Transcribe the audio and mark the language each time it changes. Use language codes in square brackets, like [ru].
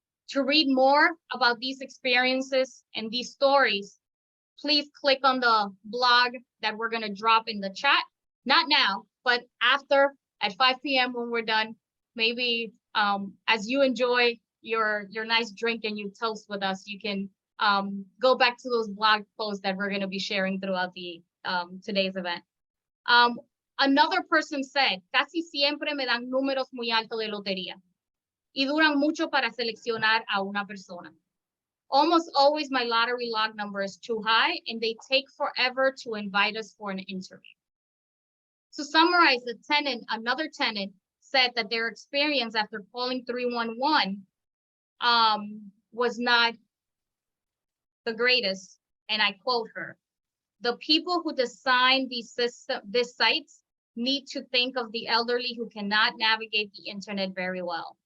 [en] To read more about these experiences and these stories, please click on the blog that we're gonna drop in the chat. Not now, but after at 5 p.m. when we're done, maybe as you enjoy your nice drink and you toast with us, you can go back to those blog posts that we're gonna be sharing throughout the today's event. Another person said, [es] casi siempre me dan números muy altos de lotería y duran mucho para seleccionar a una persona. [en] Almost always my lottery log number is too high and they take forever to invite us for an interview. To summarize, another tenant said that their experience after calling 311 was not the greatest, and I quote her, "The people who design these sites need to think of the elderly who cannot navigate the internet very well.